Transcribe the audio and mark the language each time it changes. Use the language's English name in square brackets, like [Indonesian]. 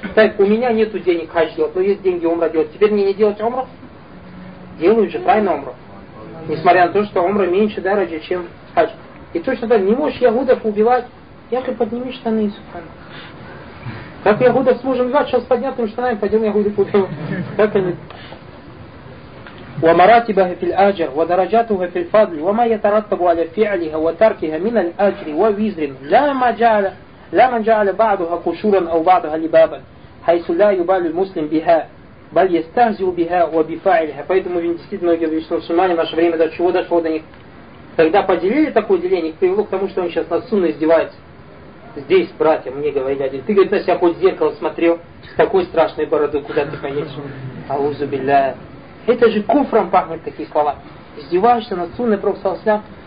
[Russian] Так, у меня нету денег хадж делать, но есть деньги умра делать. Теперь мне не делать умру? Делают же, правильно, умру. Несмотря на то, что умра меньше дороже, чем хадж. И точно так, не можешь ягудов убивать, я хоть подними штаны, субханаллах. Так я буду с мужем льва, сейчас с поднятыми штанами пойдем, я буду путем. Как они? [Arabic] ومراتبه في الأجر ودرجاته في الفضل وما يترتب على فعلها وتركها من الأجر ووزر لا من جعل بعضها قشورا أو بعضها لبابا حيث لا يبال المسلم بها بل يستهزئ بها وبفاعلها. [Russian] Поэтому действительно многие обратили внимание в наше время, до чего дошло до них. Когда поделили такое деление, привело к тому, что он сейчас над сунной издевается. Здесь, братья, мне говорили один, ты, говорит, на себя хоть в зеркало смотрел, с такой страшной бородой, куда ты поедешь? Аузу билля. Это же куфром пахнет такие слова. Издеваешься над сунной, пророк салям.